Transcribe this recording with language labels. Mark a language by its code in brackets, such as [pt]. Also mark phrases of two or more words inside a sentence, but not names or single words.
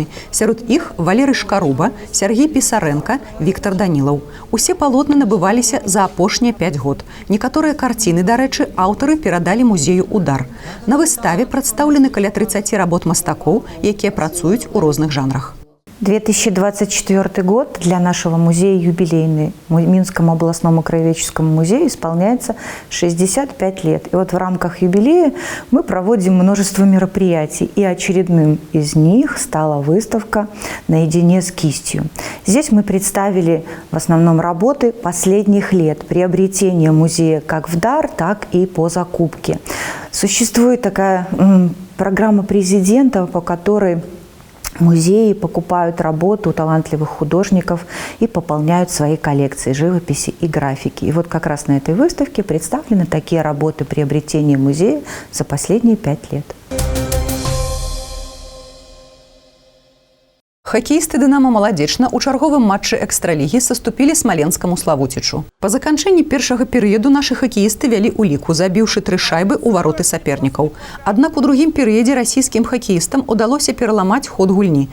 [be] Сярод іх Валерый Шкаруба, Сергей Пісаренка, Віктор Данілаў. Усе палотны набываліся за апошнія 5 год. Некаторыя карціны, дарэчы, аўтары перадалі музею «Удар». На выставе прадстаўлены каля 30 работ мастакоў, якія працуюць у розных жанрах. [ru] 2024 год для нашего музея юбилейный. Минскому областному краеведческому музею исполняется 65 лет. И вот в рамках юбилея мы проводим множество мероприятий. И очередным из них стала выставка «Наедине с кистью». Здесь мы представили в основном работы последних лет, приобретения музея как в дар, так и по закупке. Существует такая программа президента, по которой музеи покупают работу талантливых художников и пополняют свои коллекции живописи и графики. И вот как раз на этой выставке представлены такие работы приобретения музея за последние 5 лет. [be] Хакеісты «Дынамо Маладзечна» у чарговым матчы экстралігі саступілі смаленскаму «Славуцічу». Па заканчэнні першага перыяду нашы хакеісты вялі ў ліку, забіўшы 3 шайбы ў вароты сапернікаў. Аднак у другім перыядзе расійскім хакеістам удалося пераламаць ход гульні.